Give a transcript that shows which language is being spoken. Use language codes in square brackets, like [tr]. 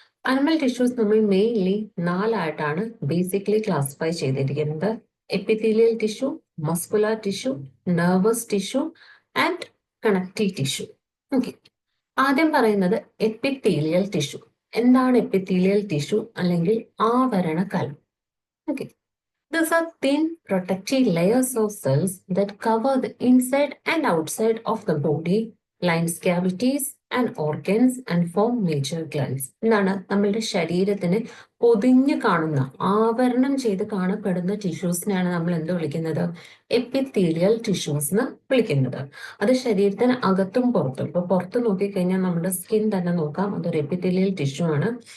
[ml] Animal tissues നമ്മൾ mainly 4ആയിട്ടാണ് basically classify ചെയ്തിരിക്കുന്നത്: epithelial tissue, muscular tissue, nervous tissue and connective tissue. Okay, ആദ്യം പറയുന്നത് epithelial tissue. എന്താണ് epithelial tissue അല്ലെങ്കിൽ ആവരണ കലം? [en] Okay, these are thin protective layers of cells that cover the inside and outside of the body, lines cavities and organs and form major glands. [ml] എന്താണ് നമ്മളുടെ ശരീരത്തിന് പൊതിഞ്ഞു കാണുന്ന, ആവരണം ചെയ്ത് കാണപ്പെടുന്ന ടിഷ്യൂസിനെയാണ് നമ്മൾ എന്ത് വിളിക്കുന്നത്? എപ്പിത്തീലിയൽ ടിഷ്യൂസ് എന്ന് വിളിക്കുന്നത്. അത് ശരീരത്തിന് അകത്തും പുറത്തും. ഇപ്പൊ പുറത്ത് നോക്കിക്കഴിഞ്ഞാൽ നമ്മുടെ സ്കിൻ തന്നെ നോക്കാം, അതൊരു എപ്പിത്തീലിയൽ ടിഷ്യൂ ആണ്.